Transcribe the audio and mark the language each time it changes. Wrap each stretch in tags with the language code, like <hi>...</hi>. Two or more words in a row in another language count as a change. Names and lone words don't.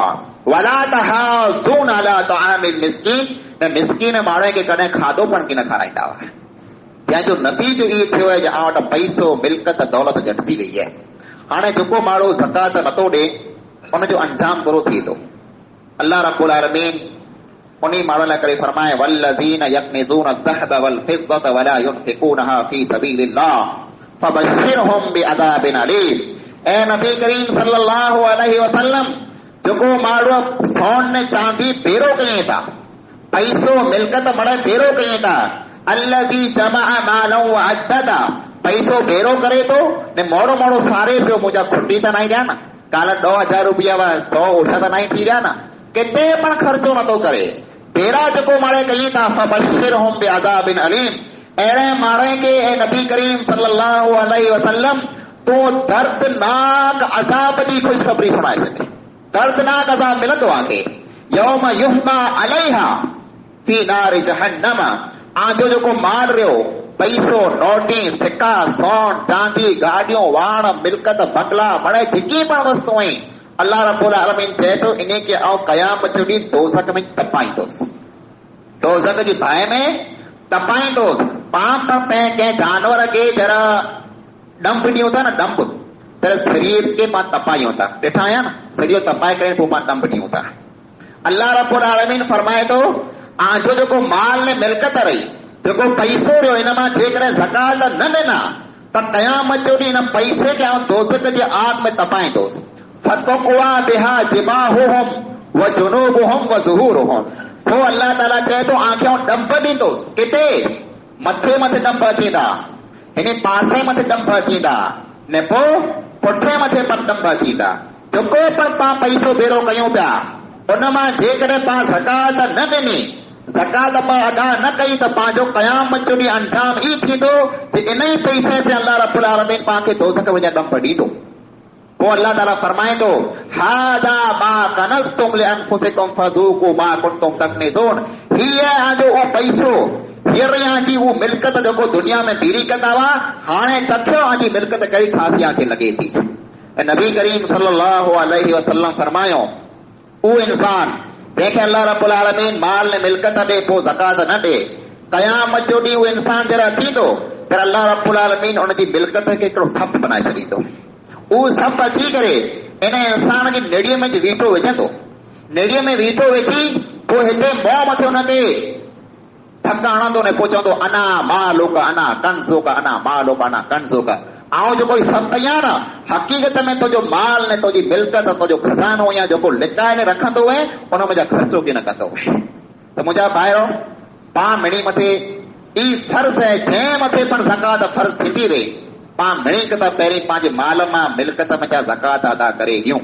<ar>ولا تحاضون على طعام المسكين,</ar> <sd>न मिस्कीन माण्हू खे कॾहिं खाधो पण की न खाराईंदा हुआ। जंहिंजो नतीजो इहो थियो आहे जो आ वटि पैसो मिल्कत दौलत झटिजी वई आहे। हाणे जेको माण्हू ज़कात नथो ॾे उनजो अंजाम बुरो थिए थो।</sd> <ar>الله رب العالمين</ar> <sd>उन्हीं माण्हू लाइ करे फरमाए</sd> <ar>والذين يكنزون الذهب والفضة ولا ينفقونها في سبيل الله فبشرهم بعذاب أليم.</ar> <sd>ए</sd> <ar>النبي الكريم صلى الله عليه وسلم,</ar> <sd>जेको माण्हू सोन ने चांदी भेरो कयनि था, पैसो मिल्कत मड़े भेरो कयनि था,</sd> <ar>الذي جمع مالا وعدده,</ar> <sd>पैसो भेरो करे थो ने मोड़ो मोड़ो सारे पियो, मुंहिंजा खुटी त न ॾिया न, काल 2000 रुपया 100 ओछा त न थी विया न, किथे पण ख़र्चो नथो करे, भेरा जेको माणे कई था।</sd> <ar>فبشرهم بعذاب أليم,</ar> <sd>अहिड़े माण्हू खे ए</sd> <ar>النبي الكريم صلى الله عليه وسلم</ar> <sd>तो दर्दनाक अज़ाब जी ख़ुशख़बरी सुणाए छॾे। दर्दनाक अज़ाब मिलंदो आहे</sd> <ar>يوم يحمى عليها في نار جهنم.</ar> <sd>आजो जेको माल रहियो, पैसो नोटी सिक्का सोन चांदी गाड़ियों वाण मिल्कत बंगला बड़े जेकी पण वस्तु आहिनि,</sd> <ar>الله رب العالمين</ar> <sd>चए थो इन खे क़यामत जो ॾींहुं दोज़ख में तपाईंदुसि, दोज़ख जी बाहि में तपाईंदुसि। पाण कंहिं जानवर खे जरा डंप ॾियूं था न, डंप त शरीर खे पाण तपायूं था, ॾिठा आहियां न, सॼो तपाए करे पोइ पाण डंप ॾियूं था।</sd> <ar>الله رب العالمين</ar> <sd>फरमाए थो आजो जेको माल ने मिल्कत रही, जेको पैसो रहियो, इन मां जेकॾहिं ज़कात न ॾिना त त क़यामत जो ॾींहुं इन पैसे खे आउं दोज़ख जे आग में तपाईंदुसि।</sd> <ar>فتكوى بها جباههم وجنوبهم وظهورهم.</ar> <sd>पोइ अल्लाह ताला चए थो आंखें डंप ॾींदुसि। किथे? मथे मथे डंप अचींदा, हिन पासे मथे डंप अचींदा, ने पोइ पुठे मथे पर डंप अचींदा। जेको पण पां पैसो भेरो कयूं पिया उन मां जेकॾहिं पां ज़कात न ॾिनी, ज़कात पां अदा न कई त पंहिंजो क़यामत जो ॾींहुं अंजाम ई थींदो कि इन ई पैसे से</sd> <ar>الله رب العالمين</ar> <sd>पाण खे दोज़ख में डंप ॾींदो। पोइ अल्लाह ताला फरमाईंदो</sd> <ar>هذا ما كنزتم لأنفسكم فذوقوا ما كنتم تكنزون.</ar> <sd>हीअ आजो उहो पैसो, हींअर जी उहो मिल्कत जेको दुनिया में बीरी कंदा हुआ, हाणे चखियो आजी मिल्कत कहिड़ी ख़ासिया खे लॻे थी। ऐं</sd> <ar>النبي الكريم صلى الله عليه وسلم</ar> <sd>फरमायो उहो इंसान जंहिंखे</sd> <ar>الله رب العالمين</ar> <sd>माल ने मिल्कत ॾे पोइ ज़कात न ॾे, क़यामत जो ॾींहुं उहो इंसान जॾहिं थींदो त</sd> <ar>الله رب العالمين</ar> <sd>उनजी मिल्कत खे हिकिड़ो सप बनाए छॾींदो। उहो सप अची करे इन इंसान जी नेड़ीअ में वीटो विझंदो। नेड़ीअ में वीटो विझी पोइ हिते मोह मथे हुनखे धक हणंदो ने पोइ चवंदो</sd> <ar>أنا مالك أنا كنزك أنا مالك أنا كنزك.</ar> <sd>आउं जेको सभु कयां न हक़ीक़त में तुंहिंजो माल ने तुंहिंजी मिल्कत तुंहिंजो खज़ानो या जेको लिकाए ने रखंदो आहे उन में ख़र्चो की न कंदो आहे। त मुंहिंजा भाइरो पाण मिणी मथे ई फर्ज़ आहे, जंहिं मथे पण ज़कात फर्ज़ थींदी वई पाण मिणी त पहिरीं पंहिंजे माल मां मिल्कत में ज़कात अदा करे ॾियूं।</sd>